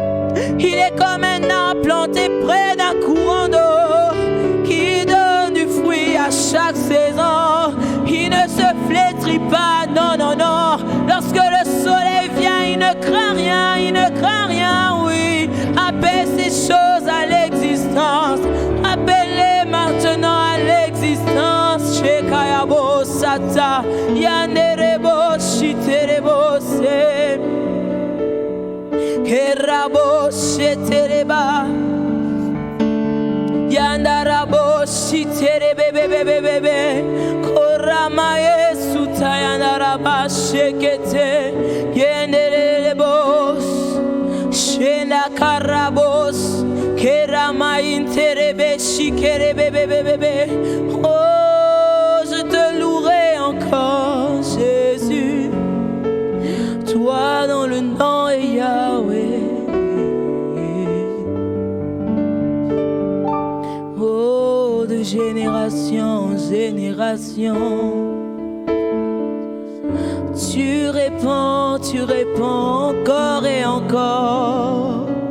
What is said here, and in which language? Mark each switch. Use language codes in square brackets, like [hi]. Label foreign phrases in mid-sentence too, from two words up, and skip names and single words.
[fr] Il est comme un arbre planté près d'un courant d'eau, qui donne du fruit à chaque saison. Il ne se flétrit pas, non, non, non. Lorsque le soleil vient, il ne craint rien, il ne craint rien, oui. Appelle ces choses à l'existence. Appelle-les maintenant à l'existence. Shekayabo sata, yanerebo shiterebo se. Kerabo shetereba. Yandarabo shitere bebe bebe bebe korama Yesu tayana. shekete yendelebos shena karabos kerama interebe shikerebe. Oh, je te louerai encore, Jésus, toi dans le nom est Yahweh. Oh, de génération en génération, tu réponds encore et encore.